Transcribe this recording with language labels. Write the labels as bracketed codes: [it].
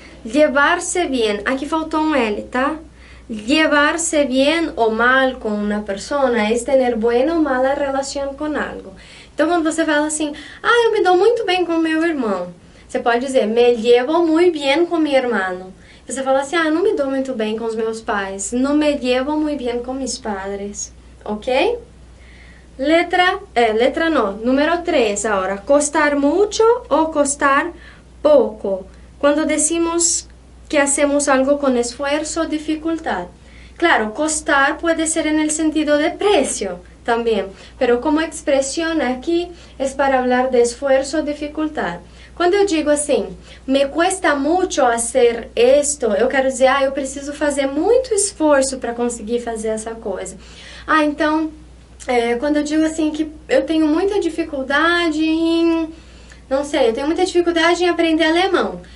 [pt] Llevar-se bien. Aqui faltou um L, tá? Llevar-se bien o mal com uma pessoa é ter [es] buena ou mala [pt] relação com algo. Então, quando você fala assim, ah, eu me dou muito bem com meu irmão. Você pode dizer, [es] me llevo muy bien con mi hermano. [pt] Você fala assim, ah, eu não me dou muito bem com os meus pais. Não [es] me llevo muy bien con mis padres. [pt] Ok? Letra no. Número 3 agora. Costar mucho ou costar pouco. Quando [es] decimos que hacemos algo con esfuerzo o dificultad. Claro, costar puede ser en el sentido de precio también, pero como expresión aquí es para hablar de esfuerzo o dificultad. [pt] Quando eu digo assim, [es] me cuesta [pt] muito fazer isto, eu quero dizer, ah, eu preciso fazer muito esforço para conseguir fazer essa coisa. Ah, então, quando eu digo assim que eu tenho muita dificuldade em, não sei, eu tenho muita dificuldade em aprender alemão.